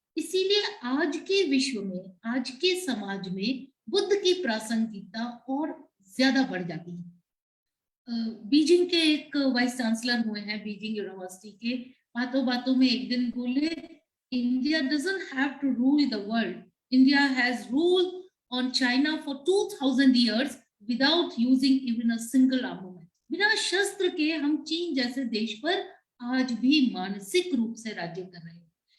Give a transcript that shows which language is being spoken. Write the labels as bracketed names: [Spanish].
[Hindi] इसीलिए आज के विश्व में, आज के समाज में बुद्ध की प्रासंगिकता और ज्यादा बढ़ जाती है। बीजिंग के एक वाइस चांसलर हुए हैं, बीजिंग यूनिवर्सिटी के, बातों बातों में एक दिन बोले, India [English] doesn't have to rule the world. India has ruled on China for 2000 years without using even a single armament. [Hindi] बिना शस्त्र के हम चीन जैसे देश पर आज भी मानसिक रूप से राज्य कर रहे हैं।